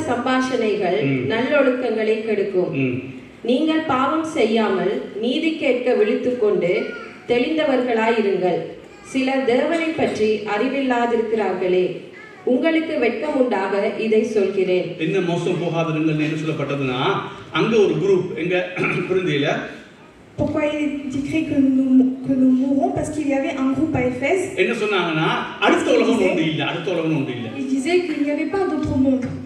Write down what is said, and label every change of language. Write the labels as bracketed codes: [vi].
[ta] சம்பாஷணைகள் நல்லொழுக்கங்களை கெடுக்கும். நீங்கள் பாவம் செய்யாமல் நீதி கேட்க விழித்துக்கொண்டு தெளிந்தவர்களாயிருங்கள். சிலர் தேவனை பற்றி அறிவில்லாதிருக்கிறார்களே. உங்களுக்கு வெட்கம் உண்டாக இதை சொல்கிறேன். என்ன மோசம் போகாதிருங்கள் என்ன சொல்லப்பட்டதுன்னா, அங்க ஒரு குரூப் எங்க புரிந்தில. [fr] Pourquoi il est écrit que nous mourrons? Parce qu'il y avait un groupe à Éphèse. [ta] என்ன சொன்னாங்கன்னா, அடுத்த உலகம் ஒன்று இல்ல. [fr] Il disait qu'il n'y avait pas d'autre monde.